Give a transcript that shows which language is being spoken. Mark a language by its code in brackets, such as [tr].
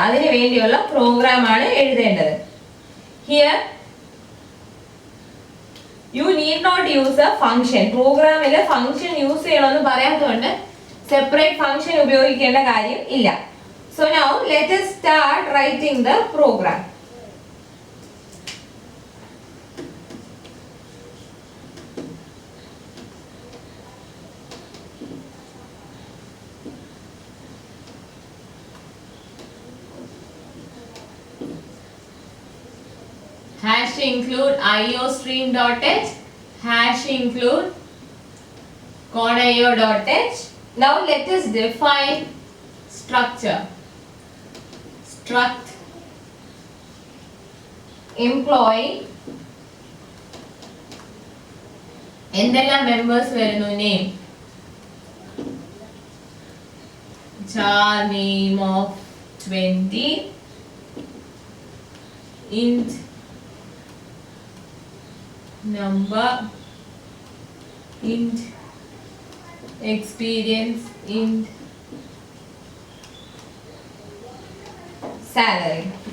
[ml] അതിനു വേണ്ടിയുള്ള പ്രോഗ്രാം ആണ് എഴുതേണ്ടത്. [en] Here you need not use a function. [ml] പ്രോഗ്രാമിൽ ഫംഗ്ഷൻ യൂസ് ചെയ്യണമെന്ന് പറയാത്തതുകൊണ്ട് സെപ്പറേറ്റ് ഫംഗ്ഷൻ ഉപയോഗിക്കേണ്ട കാര്യം ഇല്ല. [en] So now let us start writing the program. Hash include iostream.h, hash include conio.h. Now let us define structure. [ml] Struct employee എന്തെല്ലാം members വരുന്നു? [en] Name, char name of 20, int number, int experience, int salary.